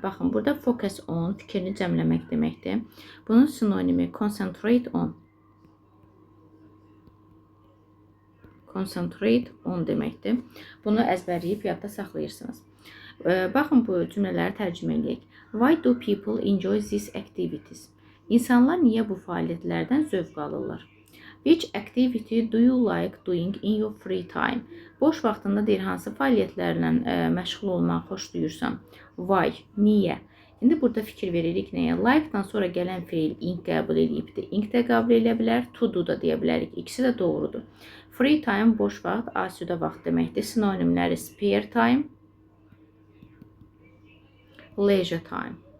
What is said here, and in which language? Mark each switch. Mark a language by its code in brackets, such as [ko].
[az] Baxın, burada focus on fikrini cəmləmək deməkdir. Bunun sinonimi concentrate on. Concentrate on deməkdir. Bunu əzbərləyib yadda saxlayırsınız. Baxın, bu cümlələri tərcümə edək. [en] Why do people enjoy these activities? [az] İnsanlar niyə bu fəaliyyətlərdən zövq alırlar? [en] Which activity do you like doing in your free time? [az] Boş vaxtında deyir, hansı fəaliyyətlərlə məşğul olmaq xoşlayırsan? [en] Why? [az] Niyə? İndi burada fikir veririk nəyə? Like-dan sonra gələn feil ing qəbul edibdir. Ing də qəbul edə bilər, to do da deyə bilərik. İkisi də doğrudur. Free time boş vaxt, asudə vaxt deməkdir. Sinonimləri spare time, leisure time.